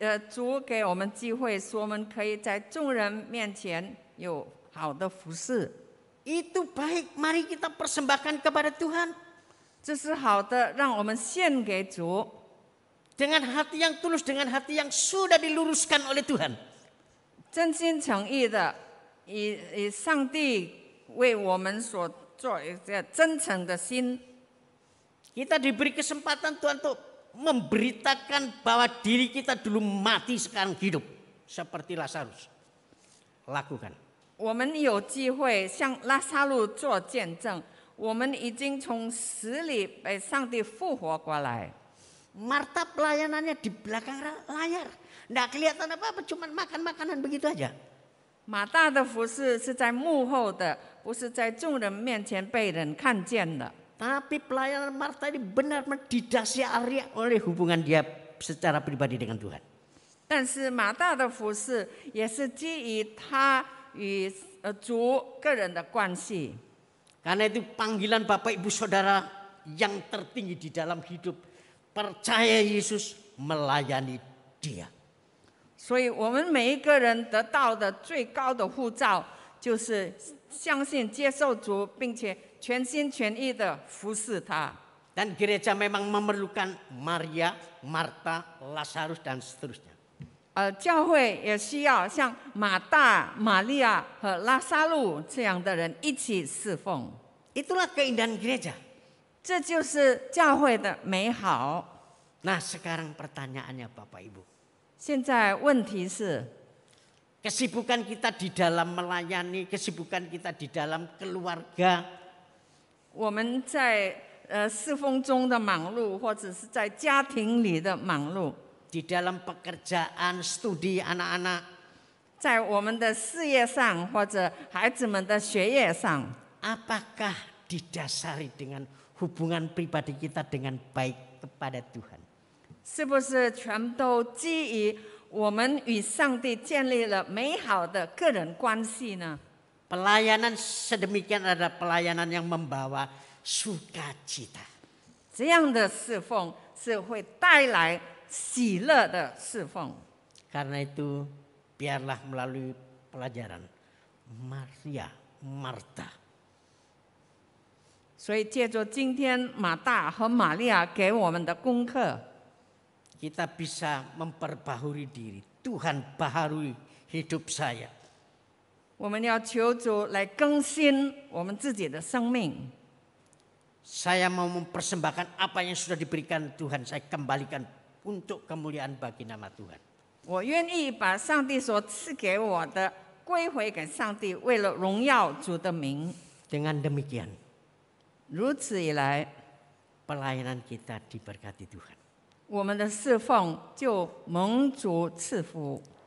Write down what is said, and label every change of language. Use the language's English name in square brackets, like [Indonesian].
[Chinese] 主给我们机会，使我们可以在众人面前有好的服侍， [Indonesian] Itu baik, mari kita persembahkan kepada Tuhan. [Chinese] 这是好的，让我们献给主， [Indonesian] Dengan hati yang tulus, dengan hati yang sudah diluruskan oleh Tuhan. [Chinese] 真心诚意的，以上帝为我们所做一个真诚的心。 [Indonesian] Kita diberi kesempatan Tuhan untuk memberitakan bahwa diri kita dulu mati sekarang hidup. Seperti Lazarus. Lakukan. [Chinese] 我们有机会向拉撒路做见证，我们已经从死里被上帝复活过来。 [Indonesian] Marta pelayanannya di belakang layar. Nggak kelihatan apa-apa, cuma makan makanan begitu aja. [Chinese] 马大的服侍是在幕后的，不是在众人面前被人看见的。 [Indonesian] Tapi pelayanan Marta ini benar-benar didasari oleh hubungan dia secara pribadi dengan Tuhan. [Chinese] 但是马大的服侍也是基于他与主个人的关系。 [Indonesian] Karena itu panggilan Bapak Ibu Saudara yang tertinggi di dalam hidup, percaya Yesus, melayani Dia. [Chinese] 所以我们每一个人得到的最高的护照，就是相信、接受主，并且全心全意的服侍他。 [Indonesian] Dan gereja memang memerlukan Maria, Marta, Lazarus dan seterusnya. [Chinese] 教会也需要像马大、玛利亚和拉撒路这样的人一起侍奉。 [Indonesian] Itulah keindahan gereja. [Chinese] 这就是教会的美好。 [Indonesian] Nah, sekarang pertanyaannya Bapak Ibu. [Chinese] 现在问题是， [Indonesian] Kesibukan kita di dalam melayani, kesibukan kita di dalam keluarga, [Chinese] 我们在侍奉中的忙碌，或者是在家庭里的忙碌， [Indonesian] di dalam pekerjaan, studi anak-anak, [Chinese] 在我们的事业上或者孩子们的学业上， [Indonesian] apakah didasari dengan hubungan pribadi kita dengan baik kepada Tuhan? [Chinese] 是不是全都基于我们与上帝建立了美好的个人关系呢？ [Indonesian] Pelayanan sedemikian adalah pelayanan yang membawa sukacita. [Chinese] 这样的侍奉是会带来喜乐的侍奉。 [Indonesian] Karena itu biarlah melalui pelajaran Maria, Marta, [Chinese] 所以借着今天马大和玛利亚给我们的功课， [Indonesian] kita bisa memperbaharui diri. Tuhan baharui hidup saya. [Chinese] 我们要求主来更新我们自己的生命。 [Indonesian] Saya mau mempersembahkan apa yang sudah diberikan Tuhan. Saya kembalikan untuk kemuliaan bagi nama Tuhan. [Chinese] 我愿意把上帝所赐给我的归回给上帝，为了荣耀主的名。 [Indonesian] Dengan demikian, [Chinese] 如此一来， [Indonesian] pelayanan kita diberkati Tuhan. [Chinese] 我们的侍奉就蒙主赐福，